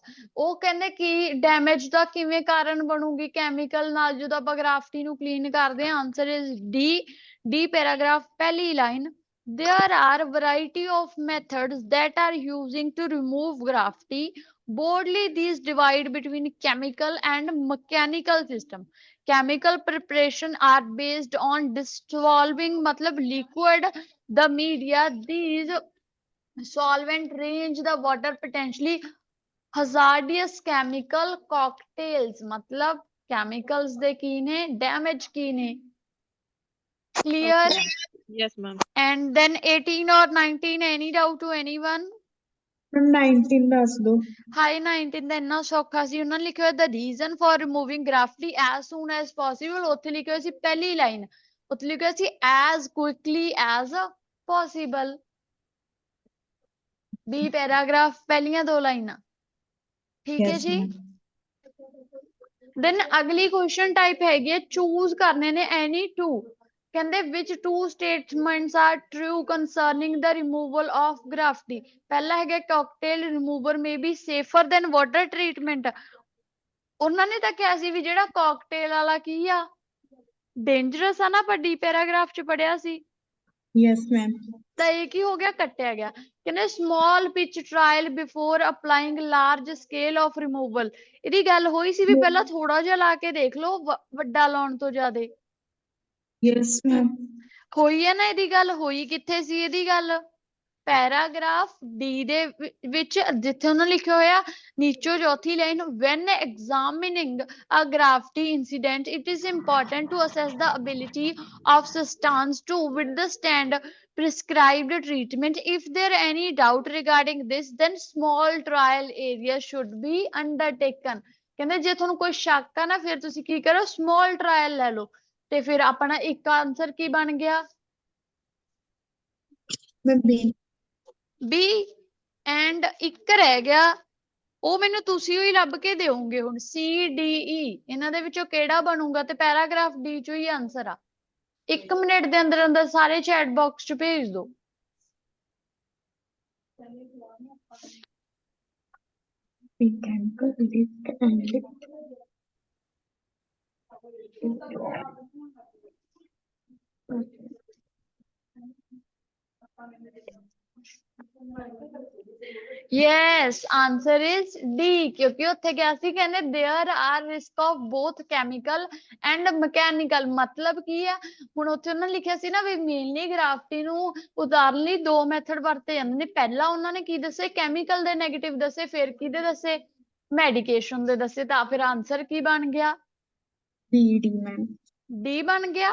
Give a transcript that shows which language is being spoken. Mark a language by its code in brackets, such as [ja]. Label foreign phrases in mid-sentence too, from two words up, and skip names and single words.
[pa] ਉਹ ਕਹਿੰਦੇ ਕਿ ਡੈਮੇਜ ਦਾ ਕਿਵੇਂ ਕਾਰਨ ਬਣੂਗੀ ਕੈਮੀਕਲ ਨਾਲ ਜਦੋਂ ਆਪਾਂ ਗ੍ਰਾਫਟੀ ਨੂੰ ਕਲੀਨ ਕਰਦੇ ਹਾਂ? [en] answer is D paragraph [pa] ਪਹਿਲੀ ਲਾਈਨ। [en] There are variety of methods that are using to remove graffiti. Broadly, these divide between chemical and mechanical system. Chemical preparation are based on dissolving, मतलब liquid, the media. These solvent range the water potentially hazardous chemical cocktails, [pa] मतलब chemicals ਦੇ ਕੀ ਨੇ? damage ਕੀ ਨੇ? [en] Clear? Yes, ma'am. And then 18 or 19, any doubt to anyone? [pa] ਮੈਮ 19 ਦੱਸ ਦੋ। ਹਾਈ 19 ਦਾ ਇੰਨਾ ਸੌਖਾ ਸੀ, ਉਹਨਾਂ ਨੇ ਲਿਖਿਆ ਹੋਇਆ [en] the reason for removing graffiti as soon as possible, [pa] ਉੱਥੇ ਲਿਖਿਆ ਹੋਇਆ ਸੀ ਪਹਿਲੀ ਲਾਈਨ, ਉੱਥੇ ਲਿਖਿਆ ਸੀ [en] as quickly as possible। [pa] B ਪੈਰਾਗ੍ਰਾਫ ਪਹਿਲੀਆਂ ਦੋ ਲਾਈਨਾਂ। ਠੀਕ ਹੈ [en] Yes, [pa] ਜੀ। [en] ma'am. [pa] ਦੈਨ ਅਗਲੀ [en] question type [pa] ਹੈਗੀ ਹੈ, ਚੂਜ਼ ਕਰਨੇ ਨੇ [en] any two. ਕਹਿੰਦੇ which two statements are true concerning the removal of graffiti? [pa] ਪਹਿਲਾ ਹੈਗਾ [en] cocktail remover may be safer than water treatment। [pa] ਉਹਨਾਂ ਨੇ ਤਾਂ ਕਿਹਾ ਸੀ ਵੀ ਜਿਹੜਾ cocktail ਵਾਲਾ ਕੀ ਆ, ਡੇਂਜਰਸ ਆ ਨਾ, ਆਪਾਂ ਡੀ ਪੈਰਾਗ੍ਰਾਫ ਚ ਪੜਿਆ ਸੀ। [en] Yes, ma'am. [pa] ਤਾਂ ਇਹ ਕੀ ਹੋ ਗਿਆ? ਕੱਟਿਆ ਗਿਆ। [en] ਕਹਿੰਦੇ small pitch trial before applying large scale of removal। [pa] ਇਹਦੀ ਗੱਲ ਹੋਈ ਸੀ ਵੀ ਪਹਿਲਾਂ ਥੋੜਾ ਜਿਹਾ ਲਾ ਕੇ ਦੇਖ ਲਓ ਵੱਡਾ ਲਾਉਣ ਤੋਂ ਜ਼ਿਆਦਾ। [en] Yes, ma'am. [pa] ਹੋਈ ਹੈ ਨਾ ਇਹਦੀ ਗੱਲ? ਹੋਈ ਕਿੱਥੇ ਸੀ ਇਹਦੀ ਗੱਲ? ਪੈਰਾਗ੍ਰਾਫ ਡੀ ਦੇ ਵਿੱਚ, ਜਿੱਥੇ ਉਹਨਾਂ ਲਿਖਿਆ ਹੋਇਆ ਨੀਚੋ ਚੌਥੀ ਲਾਈਨ, [en] when examining a graffiti incident it is important to assess the ability of substance to withstand prescribed treatment. If there any doubt regarding this, then small trial area should be undertaken। [pa] ਕਹਿੰਦੇ ਜੇ ਤੁਹਾਨੂੰ ਕੋਈ ਸ਼ੱਕ ਆ ਨਾ, ਫਿਰ ਤੁਸੀਂ ਕੀ ਕਰੋ? [en] small trial [pa] ਲੈ ਲਓ। ਤੇ ਫਿਰ ਆਪਣਾ ਇੱਕ ਆਨਸਰ ਕੀ ਬਣ ਗਿਆ? ਮੈਂ B। B ਐਂਡ ਇੱਕ ਰਹਿ ਗਿਆ, ਉਹ ਮੈਨੂੰ ਤੁਸੀਂ ਹੀ ਲੱਭ ਕੇ ਦਿਓਗੇ ਹੁਣ। C D E ਇਹਨਾਂ ਦੇ ਵਿੱਚੋਂ ਕਿਹੜਾ ਬਣੂਗਾ? ਤੇ ਪੈਰਾਗ੍ਰਾਫ D ਚੋਂ ਹੀ ਆਨਸਰ ਆ। 1 ਮਿੰਟ ਦੇ ਅੰਦਰ ਅੰਦਰ ਸਾਰੇ [en] chat box [pa] ਚ ਭੇਜ ਦਿਓ। [en] Chemical risk and Yes, answer is D, [pa] ਕਿਉਂਕਿ ਉੱਥੇ ਕਿਹਾ ਸੀ ਕਹਿੰਦੇ [en] there are risk of both chemical and mechanical। [pa] ਮਤਲਬ ਕੀ ਆ? ਹੁਣ ਉੱਥੇ ਉਹਨਾਂ ਨੇ ਲਿਖਿਆ ਸੀ ਨਾ ਵੀ ਮੇਨਲੀ ਗ੍ਰਾਫਟੀ ਨੂੰ ਉਤਾਰਨ ਲਈ ਦੋ ਮੈਥਡ ਵਰਤੇ ਜਾਂਦੇ ਨੇ। ਪਹਿਲਾਂ ਉਹਨਾਂ ਨੇ ਕੀ ਦੱਸੇ? ਕੈਮੀਕਲ ਦੇ ਨੈਗੇਟਿਵ ਦੱਸੇ, ਫਿਰ ਕਿਹਦੇ ਦੱਸੇ? ਮੈਡੀਕੇਸ਼ਨ ਦੇ ਦੱਸੇ। ਤਾਂ ਫਿਰ ਆਨਸਰ ਕੀ ਬਣ ਗਿਆ? D ਮੈਮ। D ਬਣ ਗਿਆ